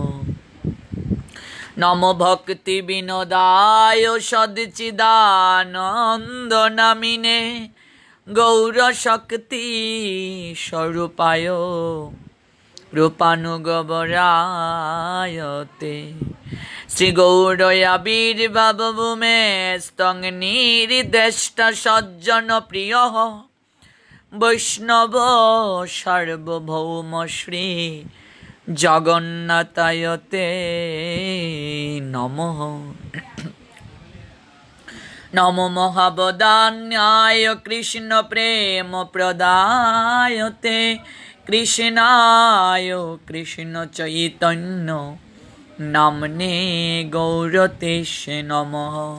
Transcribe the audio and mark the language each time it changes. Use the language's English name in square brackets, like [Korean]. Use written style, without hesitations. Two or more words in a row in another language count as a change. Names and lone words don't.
[Sanskrit] নমো ভক্তি বিনোদায় সচ্চিদানন্দ নামিনে গৌরশক্তি স্বরূপায় রূপানুগবরায়তে। শ্রীগৌরয়াবির্ভাবভূমে স্তং নির্দেষ্টা সজ্জন প্রিয় বৈষ্ণব সার্বভৌম শ্রী জগন্নাথায়তে নমঃ। নমো মহাবদান্যায় কৃষ্ণ প্রেম প্রদায়তে কৃষ্ণায় কৃষ্ণ চৈতন্য নামনে গৌরতেশে নমঃ।